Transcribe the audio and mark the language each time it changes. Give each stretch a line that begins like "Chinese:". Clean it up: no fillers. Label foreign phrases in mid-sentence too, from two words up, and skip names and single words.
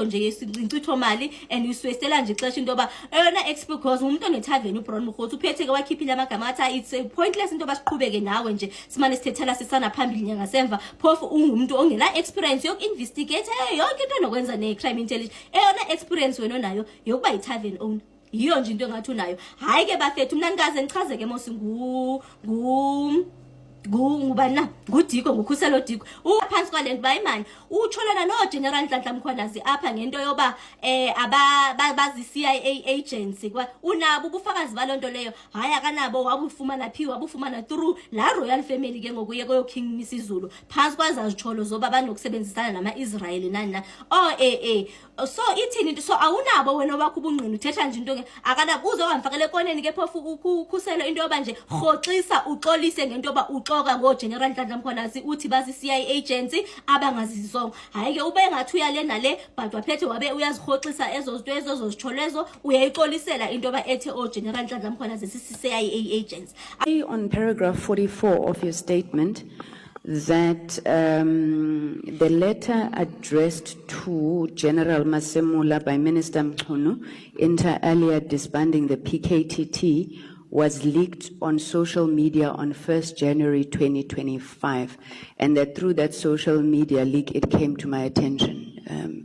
Xhosa: nje yincitho mali and uswestela nje ixesha into yoba eyona because umuntu onethaveni uBrown Bukhothi uphetheke wakhiphile amagama athi
English: it's pointless
Xhosa: into yoba siqhubeke nawe nje simane sithethela sisana phambili nyanga semva phofu ungumuntu ongena experience yoku-investigate yonke into nokwenza ne-
English: crime intelligence
Xhosa: eyona experience wena onayo yokuba yi-
English: tavern owner
Xhosa: yiyo nje into engathi unayo hayi ke bafethu mna ndikaze ndichaze ke mos ngubani na nguDiko nguKhuselo Diko uphansi kwale nto bayimani utholana noGeneral Nhlanhla Mkhwanazi apha ngento yoba bazi-
English: CIA agents
Xhosa: unabo ubufakazi balonto leyo hayi akanabo wabufumana wabufumana through la
English: royal family
Xhosa: ke ngokuye koyo King Misizulu phansi kwazazitsholo zoba banokusebenzisana nama-Israel nani na so ithini so awunabo wena wakho ubungqina uthetha nje into ke akanabo uze wamfakele ekoneni ke phofu uKhuselo into yoba nje rhoxisa uxolise ngento yoba uxoka ngoGeneral Nhlanhla Mkhwanazi uthi bazi-
English: CIA agents
Xhosa: abangazizongo hayi ke ube ngathi uyale nale but waphethe wabe uyazirhoxisa ezo zinto ezozitsholo ezo uyayixolisela into yoba ethe oGeneral Nhlanhla Mkhwanazi sisi-
English: CIA agents. On paragraph 44 of your statement that the letter addressed to General Masemula by Minister Mchunu inter alia disbanding the PKTT was leaked on social media on 1st January 2025, and that through that social media leak it came to my attention.